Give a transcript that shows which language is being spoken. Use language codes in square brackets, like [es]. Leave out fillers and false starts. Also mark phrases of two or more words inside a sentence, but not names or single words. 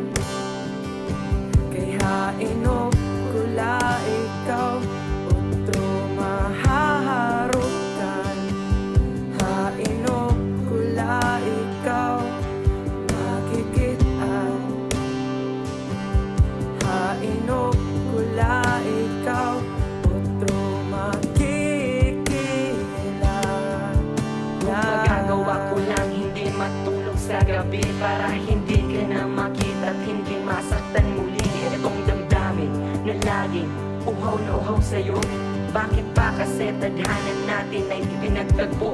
[war] Kay hainop ko la ikaw otro mahaharukan. Hainop ko la ikaw makikitaan. Hainop ko la ikaw otro makikila. [tl] Magagawa ko lang hindi matulog sa gabi para hindi ka na makita at hindi masaktan muli itong damdamin na laging uhaw na uhaw sa'yo. Bakit ba kasi tadhanan natin ay pinagtagpo?